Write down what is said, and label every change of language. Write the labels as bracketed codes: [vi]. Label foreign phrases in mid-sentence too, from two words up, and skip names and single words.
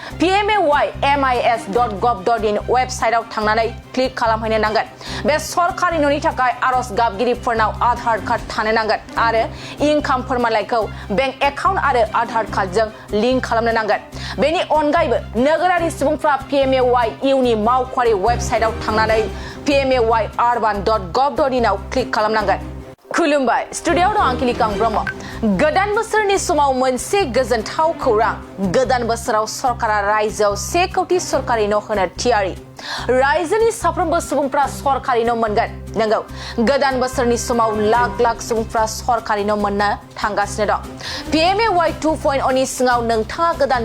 [brx] pmay.mis.gov.in वेबसाइटआव थांनानै क्लिक खालामहैनो नांगोन बे सरकारि न'नि थाखाय आरज गाबगिरिफोरनाव आधार कार्ड थानो नांगोन आरो इनकाम फोरमानलाइखौ [en] bank account [brx] आरो आधार कार्डजों लिंक खालामनो नांगोन बेनि अनगायैबो नोगोरारि सुबुंफ्रा Pmay नि मावख'आरि वेबसाइटआव थांनानै pmay.urban.gov.in आव क्लिक खालामनांगोन खुलुमबाय स्टुडियोआव दं आं किलिकां ब्रह्म गोदान बोसोरनि समाव मोनसे गोजोनथाव खौरां गोदान बोसोराव सरकारा रायजोआव 1 कोटी सरकारि न' होनो थियारि रायजोनि साफ्रोमबो सुबुंफ्रा सरकारि न' मोनगोन नंगौ गोदान बोसोरनि समाव लाख लाख सुबुंफ्रा सरकारि न' मोननो थांगासिनो दं Pmay 2.0 नि सिङाव नोंथाङा गोदान